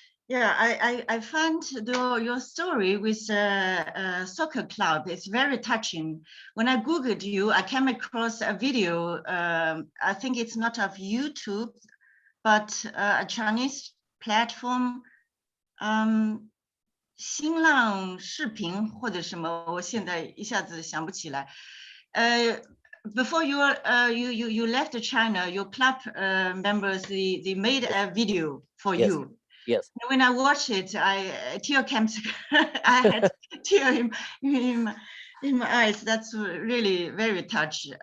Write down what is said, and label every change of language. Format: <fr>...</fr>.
<en>Yeah, I found your story with soccer club. It's very touching. When I Googled you, I came across a video. I think it's not of YouTube, but a Chinese platform.</en> <zh>新浪视频或者什么，我现在一下子想不起来。</zh> <en>Before you left China, your club members they made a video for you. Yes. When I watched it, tear came. I had tear in my eyes. That's really very touched.</en>